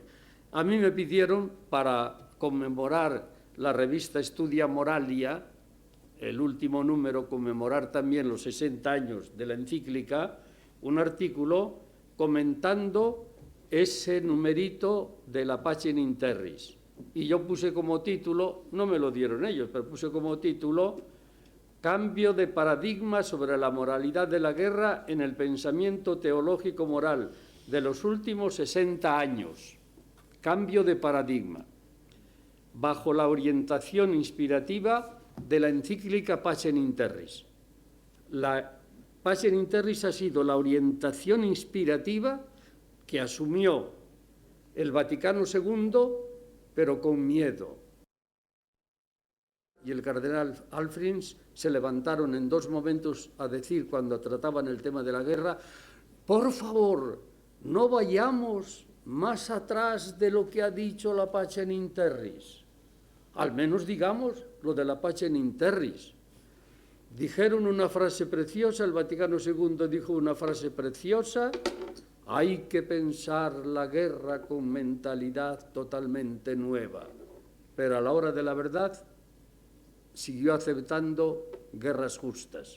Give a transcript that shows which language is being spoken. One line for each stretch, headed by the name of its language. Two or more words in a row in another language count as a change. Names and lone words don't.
Spanish: A mí me pidieron, para conmemorar la revista Studia Moralia, el último número, conmemorar también los 60 años de la encíclica, un artículo comentando ese numerito de la Pacem in terris. Y yo puse como título, no me lo dieron ellos, pero puse como título: cambio de paradigma sobre la moralidad de la guerra en el pensamiento teológico moral de los últimos 60 años. Cambio de paradigma, bajo la orientación inspirativa de la encíclica Pacem in terris. La Pacem in terris ha sido la orientación inspirativa que asumió el Vaticano II, pero con miedo. Y el cardenal Alfrins se levantaron en dos momentos a decir, cuando trataban el tema de la guerra: por favor, no vayamos más atrás de lo que ha dicho la Pacem in terris. Al menos digamos lo de la Pacem in terris. Dijeron una frase preciosa, el Vaticano II dijo una frase preciosa: hay que pensar la guerra con mentalidad totalmente nueva. Pero a la hora de la verdad siguió aceptando guerras justas.